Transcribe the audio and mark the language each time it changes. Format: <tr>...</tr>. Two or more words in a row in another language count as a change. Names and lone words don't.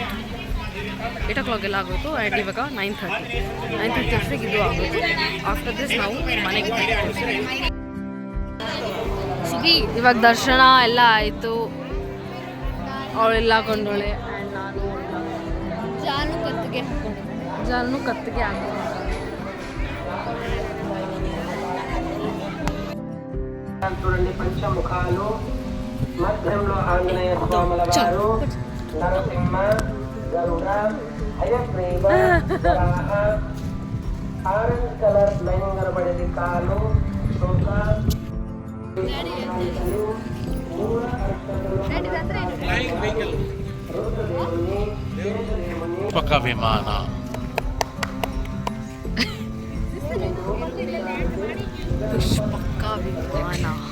<kn>8 o'clock ಎಲ್ಲ ಆಗೋಯ್ತು. ಆ್ಯಂಡ್ ಇವಾಗ 9:30 ಅಷ್ಟಕ್ಕೆ ಇದು ಆಗೋಯ್ತು.</kn> <en>after this</en> <kn>ನಾವು ಮನೆಗೆ ಇವಾಗ ದರ್ಶನ ಎಲ್ಲ ಆಯಿತು. ಅವಳೆಲ್ಲ ಹಾಕೊಂಡೋಳೆ. ಆ್ಯಂಡ್ ನಾನು ಜಾನು ಕತ್ತಿಗೆ ಹಾಕೊಂಡು</kn> <te>పంచముఖాలు మధ్యంలో ఆంజనేయ స్వాముల వారు నరసింహ గరుడ హయగ్రీవ వరాహ</te> <en>orange color line</en> <te>కనబడేది కాలు శోక</te> <kn>ಪಕ್ಕ ವಿಮಾನ ಪುಷ್ಪಕ ವಿಮಾನ.</kn>